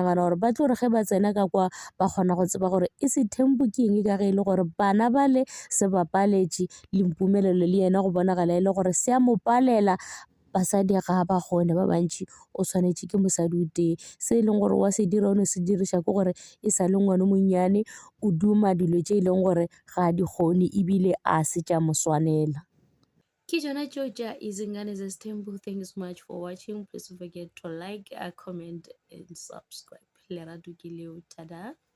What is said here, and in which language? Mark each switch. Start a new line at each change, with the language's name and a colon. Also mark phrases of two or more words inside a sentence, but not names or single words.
Northern Sotho: nagana gore ba tlo re ge ba tsena ka kwa ba kgona go tseba gore e se tempo ke eng ka ge e le gore bana ba le se ba paletše le Mpumelelo le yena go bonagala e le gore se a mo palela basadi ga ba gone ba bantši o swanetše ke mosadi o tee se e leng gore wa se dira o ne se diriša ke gore e sa le ngwane monnyane o duma dilo tše e leng gore ga di kgone ebile a se tša mo swanela. Ke Jona Georgia Izingane Zestembu.
English: Thank you so much for watching. Please don't forget to like, comment, and subscribe.
Northern Sotho: Lerato ke leo. Tada.